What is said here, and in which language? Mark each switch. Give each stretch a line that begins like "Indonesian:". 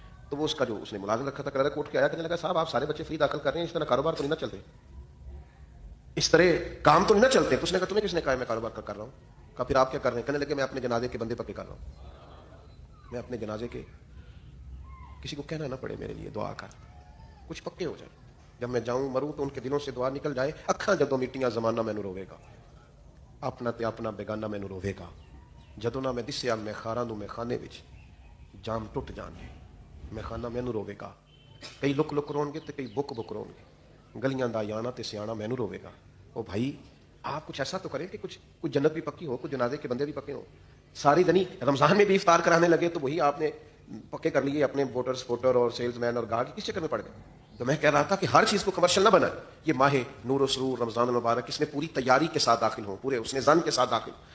Urdu: تو وہ اس کا جو اس نے ملازم رکھا تھا کلرک اٹھ کے آیا, کہنے لگا صاحب آپ سارے بچے فری داخل کر رہے ہیں, اس طرح کاروبار تو نہیں نہ چلتے, اس طرح کام تو نہیں نہ چلتے. تو اس نے کہا تمہیں کس نے کہا میں کاروبار کر رہا ہوں؟ کہا پھر آپ کیا کر رہے ہیں؟ کہنے لگے میں اپنے جنازے کے بندے پکے کر رہا ہوں. میں اپنے جنازے کے کسی کو کہنا نہ پڑے میرے لیے دعا کر, کچھ پکے ہو جائے. جب میں جاؤں مروں تو ان کے دلوں سے دعا نکل جائے.
Punjabi: اکھاں جدوں میٹیاں زمانہ مینوں روے گا, اپنا تے اپنا بیگانہ مینوں روے گا. جدوں نہ میں دسیا میں خاراں نوں میں خانے وچ جام ٹوٹ جان گے, میں خانہ مینوں روے گا. کئی لک لک رون گے تے کئی بک بک رون گے. گلیاں دا یانا تے سیاਣਾ مینوں روے گا.
Urdu: او بھائی آپ کچھ ایسا تو کریں کہ کچھ جنت بھی پکی ہو, کچھ جنازے کے بندے بھی پکے ہوں. ساری دنی رمضان میں بھی افطار کرانے لگے تو وہی آپ نے پکے کر لیے اپنے ووٹر سپورٹر اور سیلز مین اور گاہک کس چکر میں پڑ گئے. تو میں کہہ رہا تھا کہ ہر چیز کو کمرشل نہ بنائے. یہ ماہ نور و سرور رمضان المبارک اس میں پوری تیاری کے ساتھ داخل ہوں, پورے اس نے زن کے ساتھ داخل.